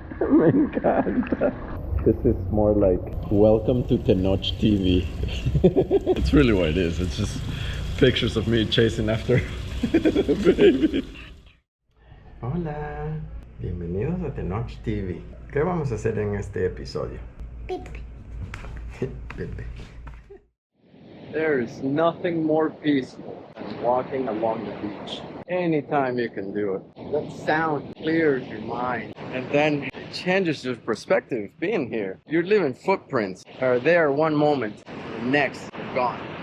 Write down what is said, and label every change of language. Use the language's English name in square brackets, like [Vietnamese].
[Spanish] Me encanta. [English] This is more like welcome to Tenoch TV. It's really what it is. It's just pictures of me chasing after the baby. [Spanish] Hola, bienvenidos a Tenoch TV. ¿Qué vamos a hacer en este episodio? Pipi. Pipi. [English] There is nothing more peaceful than walking along the beach. Anytime you can do it. That sound clears your mind. And then it changes your perspective being here. You're leaving footprints are there one moment, the next, they're gone.